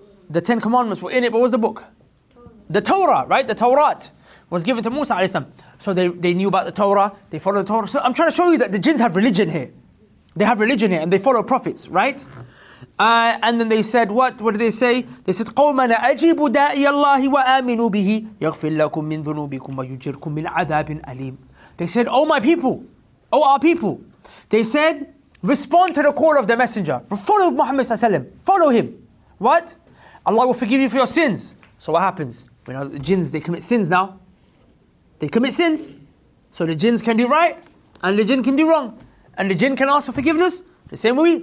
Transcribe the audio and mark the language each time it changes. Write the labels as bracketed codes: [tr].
[en] The 10 Commandments were in it. What was the book? The Torah, right? The Torah was given to Musa alayhi salam. So they knew about the Torah. They followed the Torah. So I'm trying to show you that the jinns have religion here. They have religion here and they follow prophets, right? And then they said, what did they say? They said, [ar] قَوْمَنَا أَجِيبُ دَاءِيَ اللَّهِ وَآمِنُوا بِهِ يَغْفِرْ لَكُم مِّن ذُنُوبِكُمْ وَيُجِرْكُم مِّنْ عَذَابٍ أَلِيمٍ. [en] They said, oh my people, oh our people. They said, respond to the call of the messenger. Follow Muhammad sallallahu alaihi wasallam. Follow him. What? Allah will forgive you for your sins. So what happens? The jinns, they commit sins now. They commit sins. So the jinns can do right, and the jinn can do wrong. And the jinn can ask for forgiveness, the same way.